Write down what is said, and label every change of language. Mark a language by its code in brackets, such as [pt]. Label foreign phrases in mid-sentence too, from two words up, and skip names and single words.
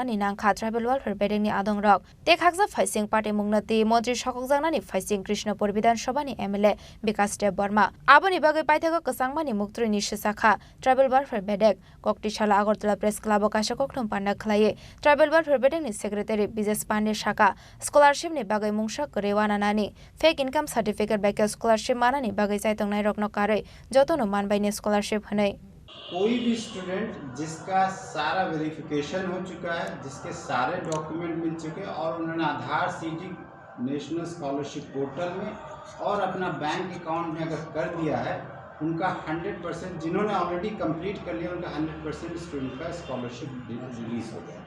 [trp] ni nangkha [en] tribal welfare [trp] bedek ni adong rok te khakja faising party mungnati montri shokokjangna ni faising Krishnapur Bidhan Sabha ni MLA Bikas Deborma aboni bagai paithago kasangmani muktri ni sisakha [en] tribal welfare [trp] bedek Koktishala Agartala Press Club kasha kokthum panda khlaye tribal welfare bedek ni secretary Bijes Pande Shaka scholarship ni bagai mungsa korewana nani [en] fake income certificate [trp] bagai scholarship mana ni bagai chaitongnai rokno kare jotono manbai ni scholarship hanai [hi] कोई भी स्टूडेंट जिसका सारा वेरिफिकेशन हो चुका है, जिसके सारे डॉक्यूमेंट मिल चुके हैं और उन्होंने आधार [en] seeding National Scholarship Portal [hi] में और अपना [en] bank account [hi] में अगर कर दिया है, उनका 100% जिन्होंने [en] already complete [hi] कर लिया उनका 100% स्टूडेंट का [en] scholarship release [hi] हो गया।